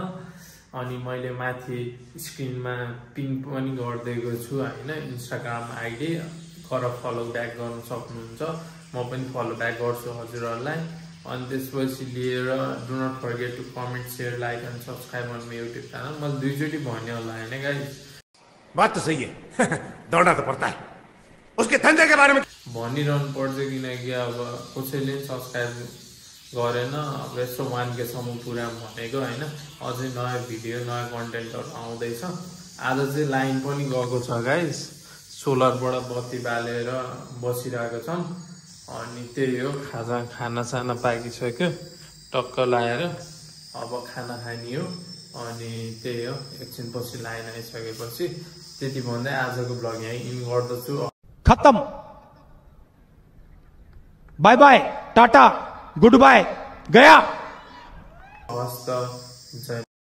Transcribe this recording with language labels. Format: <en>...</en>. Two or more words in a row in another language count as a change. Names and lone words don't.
<ne>अनि मैले माथि स्क्रिनमा पिन पनि गरिदिएको छु होइन,</ne> <en>Instagram ID</en> <ne>गर</ne> <en>follow back</en> <ne>गर्न सक्नुहुन्छ। म पनि</ne> <en>follow back</en> <ne>गर्छु हजुरहरुलाई। अनि त्यसपछि लिएर</ne> <en>do not forget to comment, share, like and subscribe on my YouTube channel.</en> <ne>मैले 2 चोटि भन्ने होला हैन गाइस।</ne> <hi>बात तो सही है। दौड़ना तो पड़ता है, उसके धंधे के बारे में</hi> <ne>भनिरहनु पर्छ, किनकि अब कसैले सब्सक्राइब गरेन। अब यसो 1K सम्म पुरा भनेको हैन। अझै नयाँ भिडियो नयाँ कन्टेन्टहरु आउँदैछ। आज चाहिँ लाइन पनि गएको छ गाइस, सोलरबाट बत्ती बालेर बसिरहेको छन्। अनि त्यही हो, खाना साना पाकिसक्यो, टक्क लाएर अब खाना खानी हो। अनि त्यही हो, एकछिन पछि लाइन आइसकेपछि त्यति भन्दै आजको ब्लग यही इन गर्दछु।</ne> <en>खत्म। bye bye, tata, good bye, गया।</en> <ne>हवस् त, जय।</ne>